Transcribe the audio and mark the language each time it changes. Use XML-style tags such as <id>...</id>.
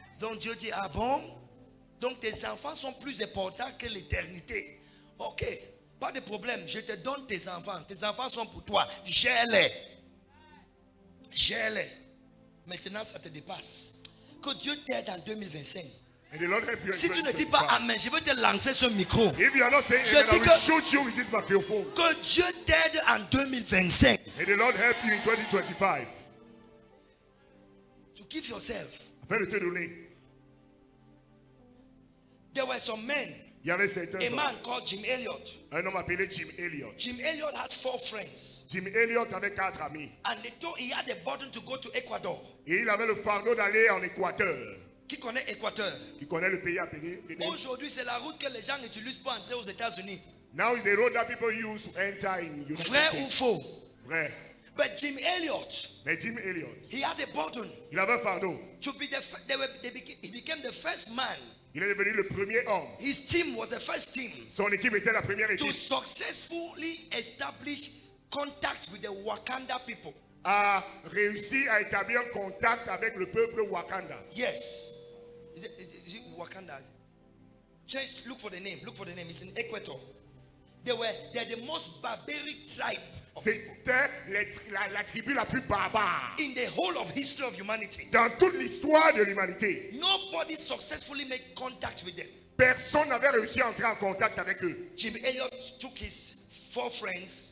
<fr>Donc Dieu dit, ah bon? Donc tes enfants sont plus importants que l'éternité. Ok, pas de problème, je te donne tes enfants. Tes enfants sont pour toi, gère-les. Gère-les. Maintenant ça te dépasse. Que Dieu t'aide en 2025. Si tu ne dis pas amen, je vais te lancer ce micro.</fr> <en>If you are not saying amen, I will shoot you with this microphone.</en> <fr>Que Dieu t'aide en 2025.</fr> <en>May the Lord help you in 2025. To give yourself.</en> <fr>Afin de te donner.</fr> <en>There were some men.</en> <fr>Il y avait certains</fr> <en>A man called Jim Elliot.</en> <fr>Un homme appelé Jim Elliot.</fr> <en>Jim Elliot had 4 friends.</en> <fr>Jim Elliot avait 4 amis.</fr> <en>And they told he had a burden to go to Ecuador.</en> <fr>Et il avait le fardeau d'aller en Équateur. Qui connaît Équateur? Qui connaît le pays appelé? Aujourd'hui, c'est la route que les gens utilisent pour entrer aux États-Unis.</fr> <en>Now is the road that people use to enter in United</en> <fr>Vrai</fr> <en>States.</en> <fr>ou faux? Vrai.</fr> <en>But Jim Elliot,</en> <fr>Mais Jim Elliot,</fr> <en>he had a burden.</en> <fr>il avait un fardeau.</fr> <en>To be he became the first man.</en> <fr>Il est devenu le premier homme.</fr> <en>His team was the first team</en> <fr>Son équipe était la première</fr> <en>to</en> <fr>équipe</fr> <en>successfully establish contact with the Wakanda people.</en> <fr>a réussi à établir un contact avec le peuple Wakanda.</fr> <en>Yes. Is it Wakanda? Change, look for the name. Look for the name. It's in Ecuador. They're the most barbaric tribe.</en> <fr>C'était la tribu la plus barbare</fr> <en>In the whole of history of humanity.</en> <fr>dans toute l'histoire de l'humanité.</fr> <en>Nobody successfully made contact with them.</en> <fr>Personne n'avait réussi à entrer en contact avec eux.</fr> <en>Jim Elliot took his 4 friends.</en>